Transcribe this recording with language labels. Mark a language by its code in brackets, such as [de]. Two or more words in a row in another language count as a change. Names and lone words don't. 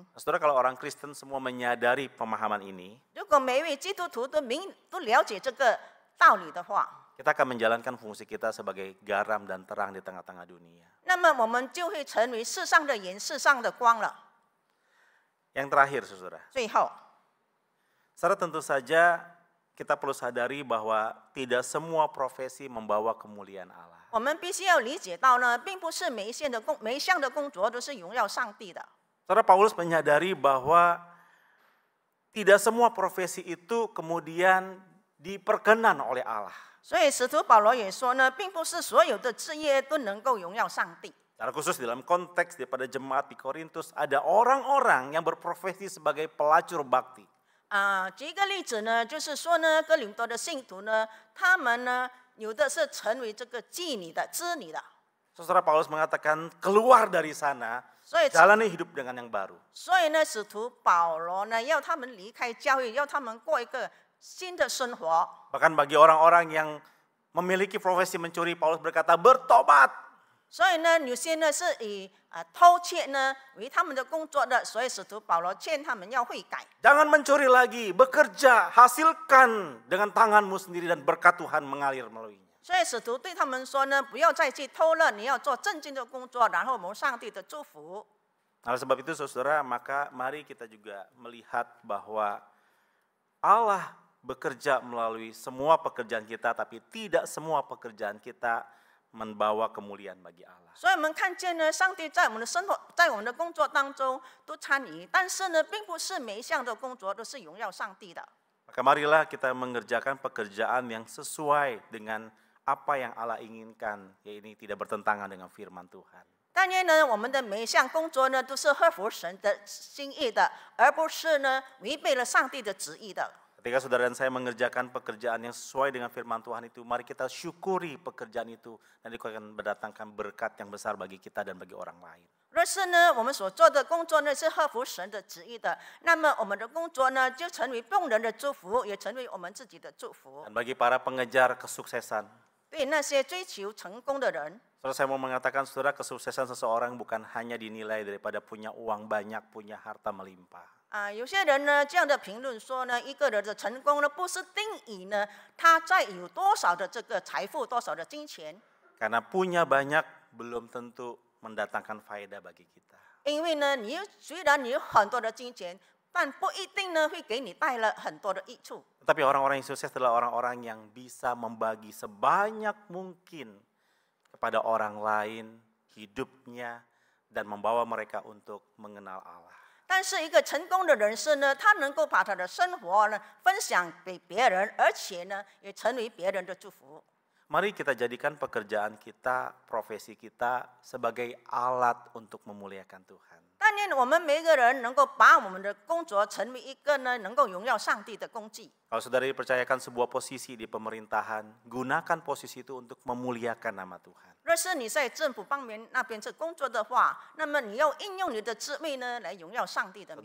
[id] Saudara, kalau orang Kristen semua menyadari pemahaman ini, [zh] 如果每一位基督徒都了解这个道理的话， [id] kita akan menjalankan fungsi kita sebagai garam dan terang di tengah-tengah dunia. [zh] 那么我们就会成为世上的盐、世上的光了。 [id] Yang terakhir, saudara. [zh] 最后， [id] Saudara, tentu saja kita perlu sadari bahwa tidak semua profesi membawa kemuliaan Allah. [zh] 我们必须要理解到呢，并不是每一项的工作都是荣耀上帝的。 [id] Saudara, Paulus menyadari bahwa tidak semua profesi itu kemudian diperkenan oleh Allah. [zh] 所以使徒保罗也说呢，并不是所有的职业都能够荣耀上帝。 [id] Secara khusus dalam konteks daripada jemaat di Korintus, ada orang-orang yang berprofesi sebagai pelacur bakti. [zh] 举一个例子呢，就是说呢，哥林多的信徒呢，他们呢有的是成为这个妓女的、织女的。 [id] Saudara, Paulus mengatakan keluar dari sana, [zh] 所以， [id] jalani hidup dengan yang baru. [zh] 所以呢，使徒保罗呢，要他们离开教会，要他们过一个新的生活。 [id] Bahkan bagi orang-orang yang memiliki profesi mencuri, Paulus berkata bertobat. [zh] 所以呢，有些呢是以偷窃呢为他们的工作的，所以使徒保罗劝他们要悔改。 [id] Jangan mencuri lagi, bekerja, hasilkan dengan tanganmu sendiri dan berkat Tuhan mengalir melaluinya. [zh] 所以使徒对他们说呢，不要再去偷了，你要做正经的工作，然后蒙上帝的祝福。 [id] Oleh sebab itu, saudara, maka mari kita juga melihat bahwa Allah bekerja melalui semua pekerjaan kita, tapi tidak semua pekerjaan kita membawa kemuliaan bagi Allah. [zh] 所以我们看见呢，上帝在我们的生活，在我们的工作当中都参与，但是呢，并不是每一项的工作都是荣耀上帝的。 [id] Maka marilah kita mengerjakan pekerjaan yang sesuai dengan apa yang Allah inginkan, yaitu tidak bertentangan dengan firman Tuhan. [zh] 但愿呢，我们的每一项工作呢，都是合乎神的心意的，而不是呢违背了上帝的旨意的。 [id] Ketika saudara dan saya mengerjakan pekerjaan yang sesuai dengan firman Tuhan itu, mari kita syukuri pekerjaan itu dan itu akan mendatangkan berkat yang besar bagi kita dan bagi orang lain. [zh] 若是呢，我们所做的工作呢是合乎神的旨意的，那么我们的工作呢就成为众人的祝福，也成为我们自己的祝福。 [id] Dan bagi para pengejar kesuksesan, [zh] 对那些追求成功的人， [id] saudara, saya mau mengatakan, saudara, kesuksesan seseorang bukan hanya dinilai daripada punya uang banyak, punya harta melimpah. [zh] 有些人呢这样的评论说呢，一个人的成功呢不是定义呢他在有多少的这个财富，多少的金钱。 [id] Karena punya banyak belum tentu mendatangkan faedah bagi kita. [zh] 因为呢，虽然你有很多的金钱，但不一定呢会给你带来很多的益处。 [id] Tetapi orang-orang yang sukses adalah orang-orang yang bisa membagi sebanyak mungkin kepada orang lain hidupnya dan membawa mereka untuk mengenal Allah. [zh] 但是一个成功的人士呢，他能够把他的生活呢分享给别人，而且呢也成为别人的祝福。 [id] Mari kita jadikan pekerjaan kita, profesi kita sebagai alat untuk memuliakan Tuhan. [zh] 但愿我们每一个人能够把我们的工作成为一个呢能够荣耀上帝的工具。 [id] Kalau saudara dipercayakan sebuah posisi di pemerintahan, gunakan posisi itu untuk memuliakan nama Tuhan. [zh] 若是你在政府方面那边是工作的话，那么你要应用你的职位呢来荣耀上帝的名。